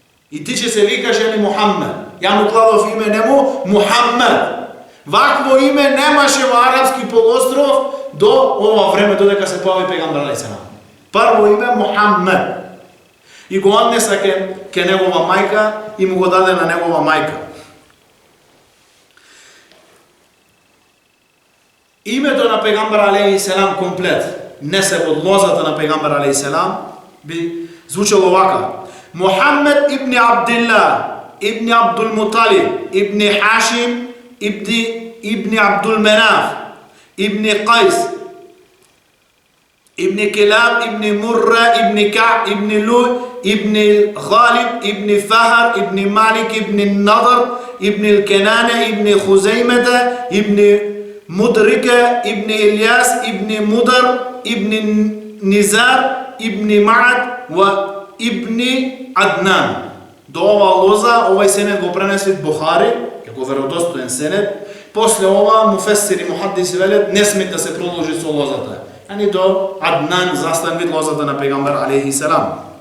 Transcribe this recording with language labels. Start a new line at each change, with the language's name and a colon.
Macedonian: И ти ќе се викаш ели Мухаммед. Ја му кладов име нему Мухаммед. Вакво име немаше во арапски полуостров до ова време, додека се појави пегамбер алейхи селам. Прво име Мухаммед. И го однеса ке негова мајка и му го даде на негова мајка. Името на пегамбер алейхи селам комплет, не се од лозата на пегамбер алейхи селам, би звучало вака: Мухаммед ибн Абдилла, ибн Абдул Муталиб, ибн Хашим, ибн Абдул Менаф, ибн Қайс,
Arabic: ابن كلاب ابن مرة ابن كعب ابن لوي ابن غالب ابن فهر ابن مالك ابن النضر ابن الكنانة ابن خزيمة ابن مدركة ابن إلياس ابن مدر ابن نزار ابن معد وابن عدنان.
Macedonian: До ова лоза, овај сенет го пренесли Бухари, како веродостоен сенет. После ова муфесири мухадиси велат не смет да се продолжи со лозата. Ани до Аднан, застан вид лозата на пегамбер алейхи селам.